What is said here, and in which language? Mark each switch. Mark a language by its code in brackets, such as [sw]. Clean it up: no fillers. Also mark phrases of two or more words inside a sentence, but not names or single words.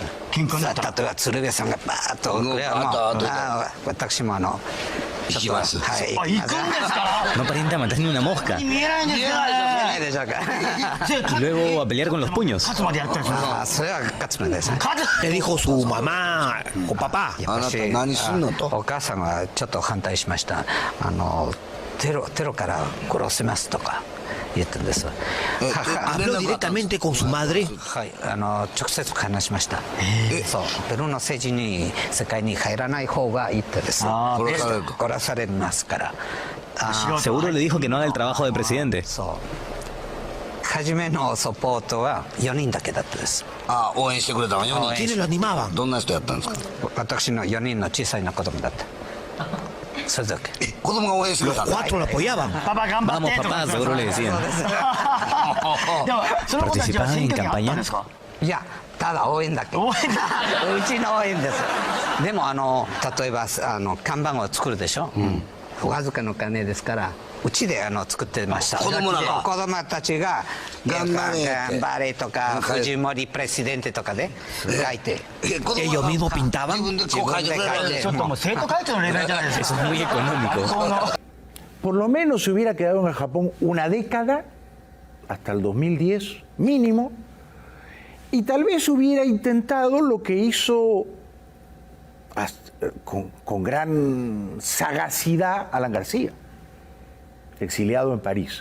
[ja] 喧嘩になったら例えば鶴瓶さんがバーッとこれはもう私も行きます。はい、あ、行くんですか [es] No aparenta matar ni una mosca. [ja] 見えないんですよね。でしょうか [es] Y luego a pelear con los puños. [ja] 勝つまでやったんですよ。それは勝つまでですね。 [es] Le dijo su mamá o papá. [ja] あなた何すんのと。お母さんはちょっと反対しました。テロから殺せますとか言ったんです。 [es] Habló directamente con su madre. [ja] はい、直接話しました。そう、ペルーの政治に世界に入らない方がいいってです。殺されますから。 [es] Seguro le dijo que no haga el trabajo de presidente. [ja] そう。初めのサポートは4人だけだったです。あ、応援してくれたの4人。 [es] ¿Quiénes lo animaban? [ja] どんな人やったんですか。私の4人の小さい子供だった。それだけ。子供が応援してくれたん [es] Los [ja] だ。 [es] cuatro lo apoyaban. [ja] パパ頑張って [es] Vamos, [ja] とか [es] papá, seguro le decían. [ja] でもその子たちは選挙にあったんですか。いや、ただ応援だけ。応援だ。うちの応援です。でも例えば看板を作るでしょ。わずかの金ですから。うちで作ってました。子供たちが頑張れとかフジモリプレシデンテとかで書いて。 [es] Ellos mismos pintaban. [ja] 自分でこう書いてくれる。ちょっともう生徒会長のレベルじゃないです [es] Eso [ja] か。 [es] es muy económico. Por lo menos se hubiera quedado en el Japón una década, hasta el 2010 mínimo, y tal vez hubiera intentado lo que hizo con gran sagacidad Alan García, exiliado en París.